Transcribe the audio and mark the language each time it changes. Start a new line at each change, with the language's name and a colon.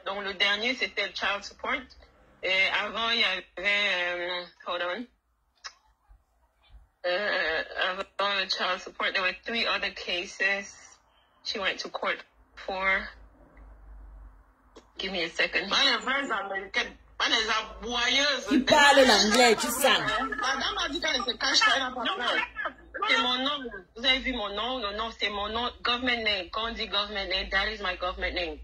French: Donc le dernier c'était le child support. Et avant il y avait
English: hold on.
French: Avant le
English: child support, there were 3 other cases she went to court for. Give me a second.
French: Les vraies américaines, pas les aboyeuses. Tu parles l'anglais, tu sens. Madame a dit qu'elle se cache pas, elle n'a pas peur. C'est mon nom. Vous avez vu mon nom? Le nom, c'est mon nom. Government name. Quand on dit
English: government name, that is my government name.